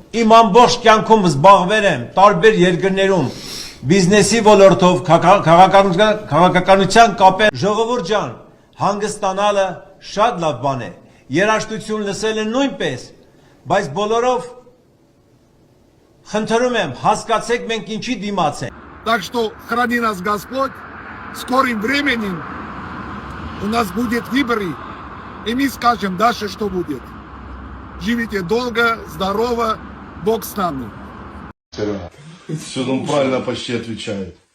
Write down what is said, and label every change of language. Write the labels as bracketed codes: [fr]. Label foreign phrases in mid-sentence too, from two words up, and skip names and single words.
[hy] Իմ ամբողջ կյանքում զբաղվել եմ տարբեր երկրներում բիզնեսի ոլորտով, քաղաքականության կապեր։ Ժողովուրդ ջան, հանգստանալը շատ լավ բան է։ Երաժշտություն լսելը նույնպես, բայց բոլորով խնդրում եմ, հասկացեք մենք ինչի դիմաց ենք։ [ru] Так что храни нас Господь, скорым временем у нас будет выборы, и мы скажем дальше, что будет. Живите долго, здорово, Бог с нами. Все, он правильно почти отвечает.